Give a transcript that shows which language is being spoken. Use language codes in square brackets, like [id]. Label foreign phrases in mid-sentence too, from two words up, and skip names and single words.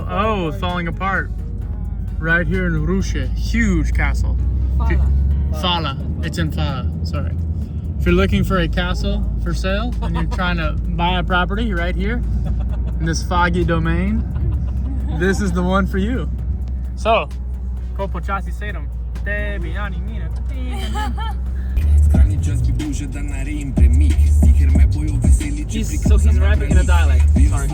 [en] Oh, falling apart. Right here in Ruše. Huge castle. Fala. It's in Fala. Sorry. If you're looking for a castle for sale and you're trying to buy a property right here in this foggy domain, this is the one for you. So, [sl] ko počasi sedem. Tebi, Ani, Mina. [en] So he's rapping in a dialect. Sorry.